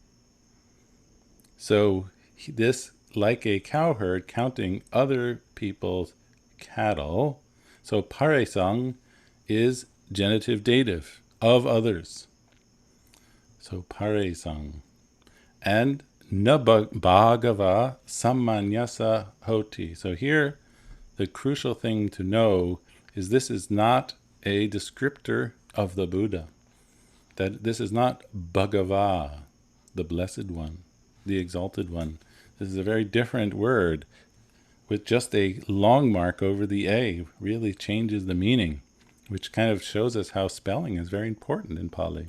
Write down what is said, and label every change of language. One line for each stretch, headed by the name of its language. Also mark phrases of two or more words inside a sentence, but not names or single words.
English: So this, like a cowherd, counting other people's cattle. So paresang is genitive dative, of others.
Pali: So paresang. And nabhagava samanyasa hoti.
English: So here, the crucial thing to know is this is not a descriptor of the Buddha. That this is not Bhagava, the Blessed One, the Exalted One. This is a very different word with just a long mark over the A, really changes the meaning, which kind of shows us how spelling is very important in Pali.